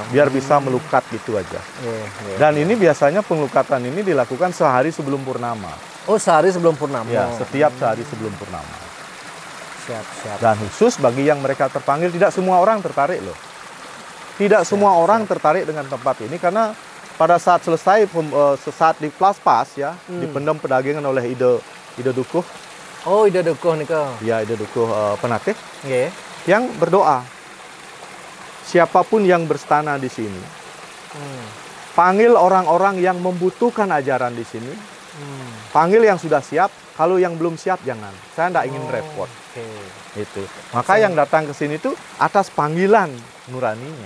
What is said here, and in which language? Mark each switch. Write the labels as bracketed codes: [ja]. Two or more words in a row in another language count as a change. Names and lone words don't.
[id] Biar bisa melukat gitu aja. Dan ini biasanya penglukatan ini dilakukan sehari sebelum purnama. Oh, sehari sebelum purnama. Ya, setiap sehari sebelum purnama. Siap. Dan khusus bagi yang mereka terpanggil, tidak semua orang tertarik loh. Tidak semua orang tertarik dengan tempat ini karena pada saat selesai saat di Plaspas ya, dipendam pedagangan oleh Ida Dukuh. Oh, Ida Dukuh nih kau. Ya, Ida Dukuh Penatih. Yeah. Yang berdoa. Siapapun yang berstana di sini, panggil orang-orang yang membutuhkan ajaran di sini. Panggil yang sudah siap. Kalau yang belum siap jangan. Saya tidak ingin repot. Itu. Maka yang datang ke sini itu atas panggilan nuraninya.